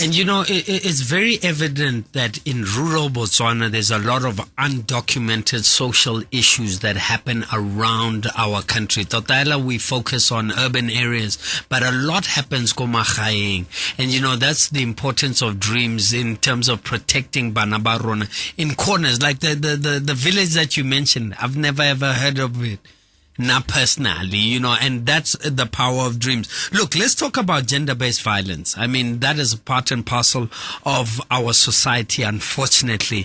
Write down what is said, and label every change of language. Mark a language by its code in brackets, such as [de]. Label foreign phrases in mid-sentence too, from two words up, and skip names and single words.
[en] And you know, it's very evident that in rural Botswana, there's a lot of undocumented social issues that happen around our country. Totala, we focus on urban areas, but a lot happens komagaeng. And you know, that's the importance of Dreams in terms of protecting [tn] Bana ba rona [en] in corners, like the village that you mentioned. I've never ever heard of it. Not personally, you know, and that's the power of Dreams. Look, let's talk about gender-based violence. I mean, that is part and parcel of our society, unfortunately.